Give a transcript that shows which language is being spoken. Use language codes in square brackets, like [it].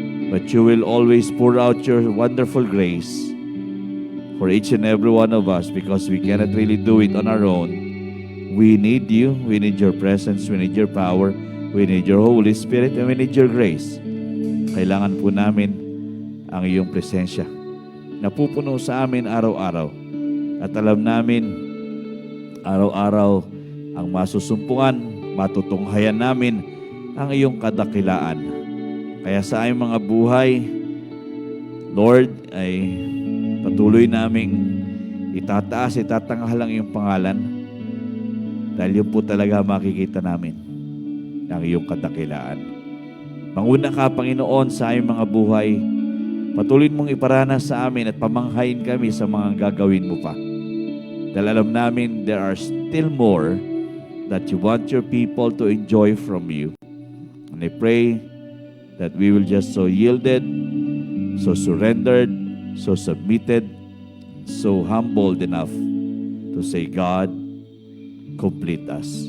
[en] But you will always pour out your wonderful grace for each and every one of us, because we cannot really do it on our own. We need you. We need your presence. We need your power. We need your Holy Spirit, and we need your grace. [tl] Kailangan po namin ang iyong presensya na pupuno sa amin araw-araw. At alam namin, araw-araw ang masusumpungan, matutunghayan namin ang iyong kadakilaan. Kaya sa aming mga buhay, Lord, ay patuloy naming itataas, itatanghal ang iyong pangalan, dahil yun po talaga makikita namin ang iyong kadakilaan. Manguna ka, Panginoon, sa aming mga buhay. Patuloy mong iparanas sa amin at pamanghain kami sa mga gagawin mo pa. Dahil alam namin [en] there are still more that you want your people to enjoy from you. And I pray that we will just so yielded, so surrendered, so submitted, so humbled enough to say, God, complete us.